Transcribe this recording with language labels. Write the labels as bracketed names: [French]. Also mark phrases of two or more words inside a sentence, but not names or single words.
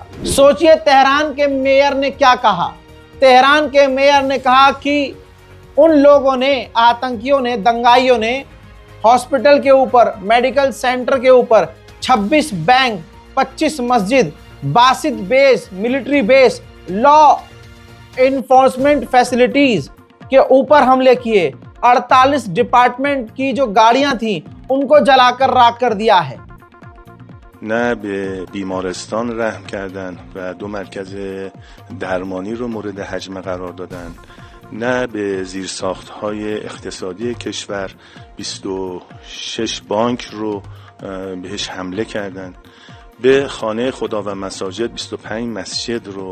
[Hindi] सोचिए तेहरान के मेयर ने क्या कहा। तेहरान के मेयर ने कहा कि उन लोगों ने, आतंकियों ने, दंगाइयों ने हॉस्पिटल के ऊपर, [English] medical center [Hindi] के ऊपर, 26 बैंक, 25 मस्जिद, बासित बेस, [English] military base, law enforcement facilities [Hindi] के ऊपर हमले किए। 48 डिपार्टमेंट की जो गाड़ियां थी उनको जलाकर राख कर दिया है। [Persian] نه به بیمارستان رحم کردن و 2 مرکز درمانی رو مورد هجمه قرار دادن، نه به زیرساخت‌های اقتصادی کشور 26 بانک رو بهش حمله کردن، به خانه خدا و مساجد 25 مسجد رو